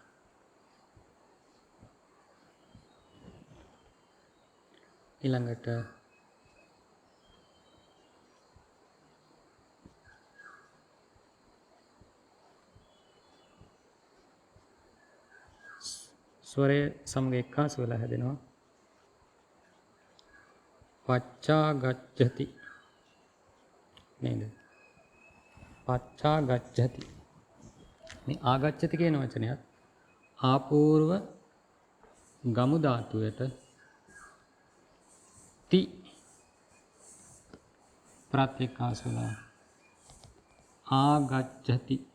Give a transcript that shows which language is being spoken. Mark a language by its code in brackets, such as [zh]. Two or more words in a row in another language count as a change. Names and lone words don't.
[si] ඊළඟට ස්වරයේ සමග එක්කාසු වෙලා හැදෙනවා. [pi] පච්චා ගච්ඡති නේද? පච්චා ගච්ඡති. [si] මේ ආගච්ඡති කියන වචනයත් ආපූර්ව ගමු ධාතුවට ති ප්‍රත්‍යක්කාසු වෙලා ආගච්ඡති.